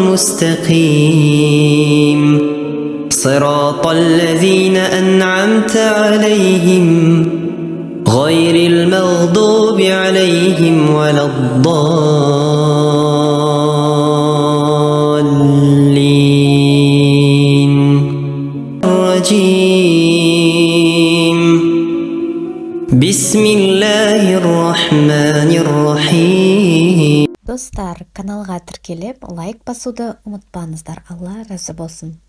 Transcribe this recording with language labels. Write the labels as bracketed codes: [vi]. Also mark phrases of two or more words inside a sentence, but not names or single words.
[ar] المستقيم صراط الذين أنعمت عليهم غير المغضوب عليهم ولا الضالين الرجيم بسم الله الرحمن الرحيم. [kk] Достар, каналға тіркеліп, лайк басуды ұмытпаңыздар. Алла разы болсын.